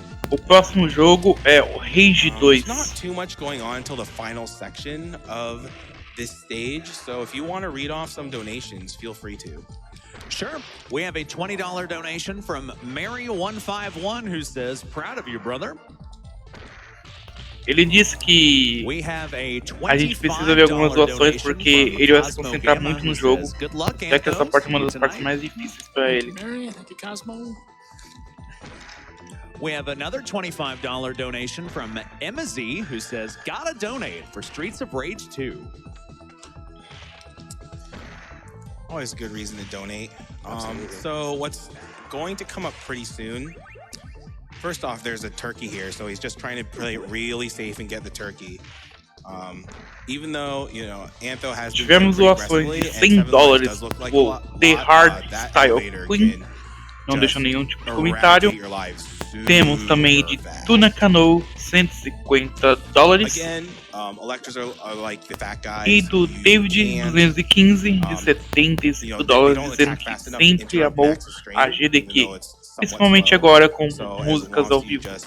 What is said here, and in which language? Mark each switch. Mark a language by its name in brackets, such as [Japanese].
[Portuguese] O próximo jogo é o Rage 2. [English] There's not too much going on until the final section of this stage, so if you want to read off some donations, feel free to. Sure. We have a $20 donation from Mary151 who says, "Proud of you, brother." [Portuguese] Ele disse que a gente precisa ver algumas doações porque ele vai se concentrar muito no jogo, já que essa parte é uma das partes mais difíceis para ele. [English] We have another $25 donation from Emma Z, who says, "Gotta donate for Streets of Rage 2. Always a good reason to donate. So what's going to come up pretty soon, first off, there's a turkey here, so he's just trying to play it really safe and get the turkey. Even though, you know, Antho has [Portuguese] tivemos doações de $100 do The Hard Style Queen, não deixou nenhum tipo de comentário. Temos também de Tunacano, $150. E do David, 215, de $75, dizendo que sempre amou a GDQ, principalmente agora com músicas ao vivo.